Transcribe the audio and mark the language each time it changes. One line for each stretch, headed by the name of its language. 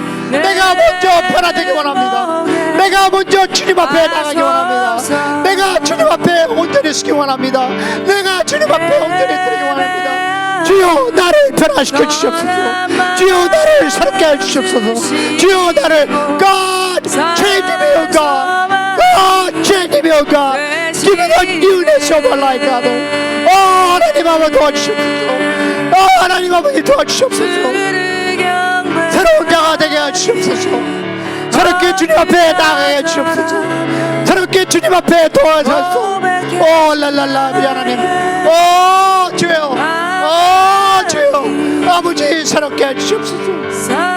Korean: 내가 먼저 변화되기 원합니다. 내가 먼저 주님 앞에 나가기 원합니다. 내가 주님 앞에 온전히 서기 원합니다. 내가 주님 앞에 온전히 드리기 원합니다. 주여 나를 변화시켜 주시옵소서. 주여 나를 새롭게 해 주시옵소서.
English: 주여 나를 God change me, O God. God change me, O God. Give me the newness of my life, Father.
Korean: 하나님 아버지 도와주시옵소서. 하나님 아버지 도와주시옵소서. 새로운 자가 되게 해주시옵소서. 새롭게 주님 앞에 나가게 해주시옵소서. 새롭게 주님 앞에 도와주소서. 랄랄라 하나님 주여 주여 아버지 새롭게 해주시옵소서.